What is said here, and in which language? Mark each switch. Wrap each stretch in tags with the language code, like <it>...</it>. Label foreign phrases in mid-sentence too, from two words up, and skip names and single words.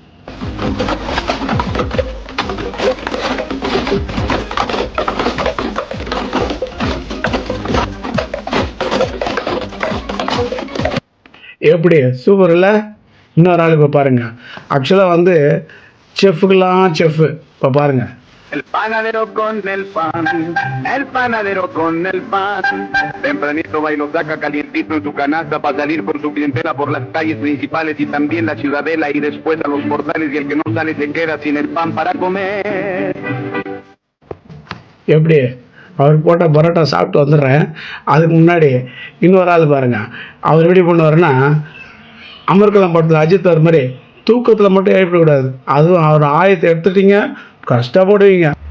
<ta>எப்படி சூப்பர் இல்லை? இன்னொரு ஆள் இப்போ பாருங்கள். ஆக்சுவலாக வந்து செஃப்புக்கெல்லாம் செஃப்பு. இப்போ பாருங்கள்.</ta> <es>El panadero con el pan, el panadero con el pan. Tempranito va y lo saca calientito en su canasta para salir con su clientela por las calles principales y también la ciudadela y después a los portales, y el que no sale se queda sin el pan para comer.</es> <ta>எப்படி அவர் போட்ட பரோட்டா சாப்பிட்டு வந்துடுறேன். அதுக்கு முன்னாடி இன்னொரு ஆள் பாருங்கள். அவர் எப்படி பண்ணுவாருன்னா, அமர்கலம் படத்தில் அஜித் வர மாதிரி தூக்கத்தில் மட்டும் எழுப்பிடக்கூடாது. அதுவும் அவர் ஆயத்தை எடுத்துட்டீங்க கஷ்டப்படுவீங்க.</ta>